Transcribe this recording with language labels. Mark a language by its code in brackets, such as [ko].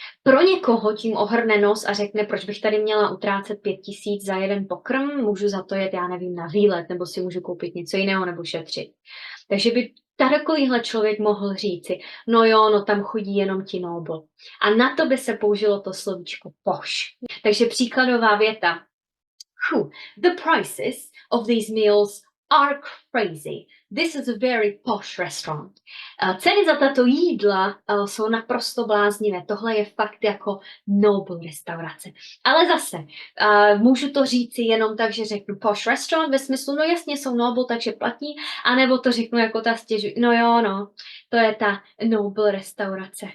[cs] Pro někoho tím ohrne nos a řekne, proč bych tady měla utrácet 5000 za jeden pokrm, můžu za to jet, já nevím, na výlet, nebo si můžu koupit něco jiného, nebo šetřit. Takže by takovýhle člověk mohl říci, no tam chodí jenom ti noble. A na to by se použilo to slovíčko poš. Takže příkladová věta. [en] The prices of these meals are crazy. This is a very posh restaurant. [cs] Ceny za tato jídla jsou naprosto bláznivé. Tohle je fakt jako noble restaurace. Ale zase, můžu to říci jenom tak, že řeknu posh restaurant ve smyslu, no jasně jsou noble, takže platí, anebo to řeknu jako ta no jo, no, to je ta noble restaurace.